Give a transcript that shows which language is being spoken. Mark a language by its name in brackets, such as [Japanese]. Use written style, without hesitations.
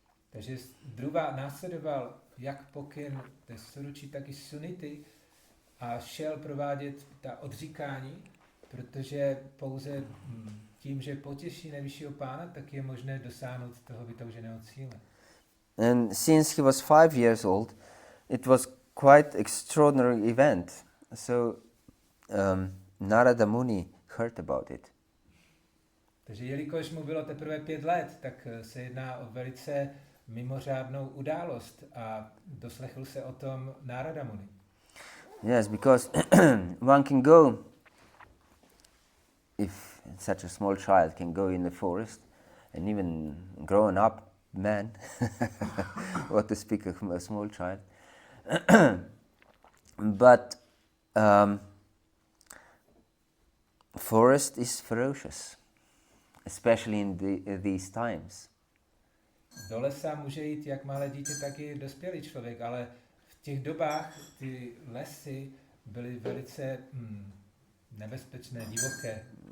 [Czech] Takže Dhruva následoval jak pokyn té Suruči, tak i Sunity a šel provádět ta odříkání, protože pouze tím, že potěší nejvyššího pána, tak je možné dosáhnout toho vytouženého cíle. [English] And since he was 5 years old, it was quite extraordinary event. So Narada Muni heard about it. [Czech] Takže jelikož mu bylo teprve 5 let, tak se jedná o velice mimořádnou událost a doslechl se o tom Narada Muni. [English] Yes, because one can go, if such a small child can go in the forest, and even grown up man, what to speak of a small child. But forest is ferocious, especially in these times. [Czech] Do lesa může jít jak malé dítě, tak i dospělý člověk, ale v těch dobách ty lesy byly velice nebezpečné, divoké.